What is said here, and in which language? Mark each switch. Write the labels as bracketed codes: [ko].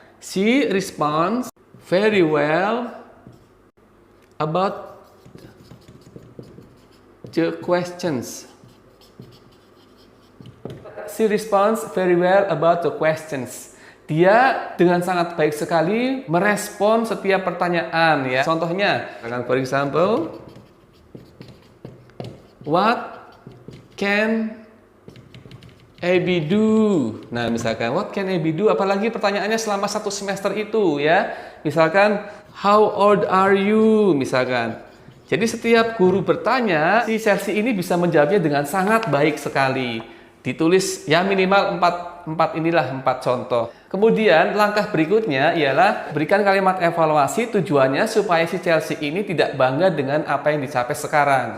[en] She responds very well about the questions. She responds very well about the questions. [id] Dia dengan sangat baik sekali merespon setiap pertanyaan ya. Contohnya, [en] for example, what can Abby do? [id] Nah, misalkan [en] what can Abby do? [id] Apalagi pertanyaannya selama 1 semester itu ya. Misalkan [en] how old are you? [id] Misalkan. Jadi setiap guru bertanya, si Chelsea ini bisa menjawabnya dengan sangat baik sekali. Ditulis ya minimal 4 contoh. Kemudian langkah berikutnya ialah berikan kalimat evaluasi, tujuannya supaya si Chelsea ini tidak bangga dengan apa yang dicapai sekarang.